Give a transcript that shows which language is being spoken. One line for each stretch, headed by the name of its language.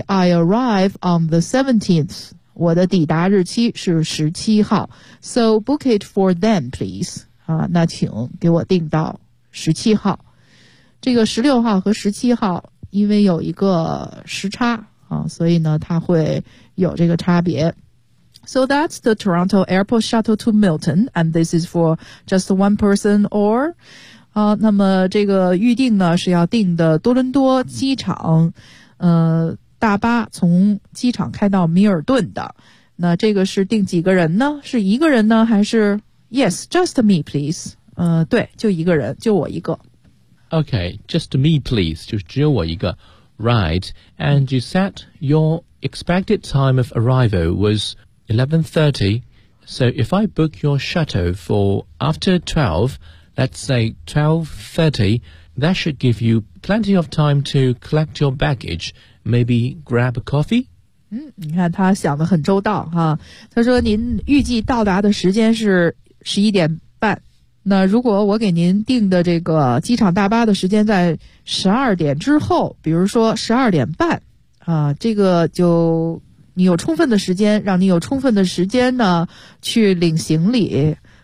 English: I arrive on the 17th.
Chinese: 我的抵达日期是17号。
English: So book it for then, please.
Chinese: 啊，那请给我订到17号。这个16号和17号因为有一个时差啊，所以呢它会有这个差别。
English: So that's the Toronto Airport Shuttle to Milton, and this is for just one person or...
Chinese: 好，那么这个预定呢是要订的多伦多机场大巴，从机场开到米尔顿的。那这个是订几个人呢？是一个人呢还是
English: Yes, just me please。
Chinese: 对，就一个人，就我一个。
English: OK, just me please,
Chinese: 就是只有我一个。
English: Right, and you said your expected time of arrival was 11:30. So if I book your shuttle for after 12,Let's say 12:30, that should give you plenty of time to collect your baggage, maybe grab a coffee?
Chinese: 你看他想得很周到哈。他说您预计到达的时间是11:30。那如果我给您订的这个机场大巴的时间在12点之后，比如说12:30啊，这个就你有充分的时间，让你有充分的时间呢去领行李。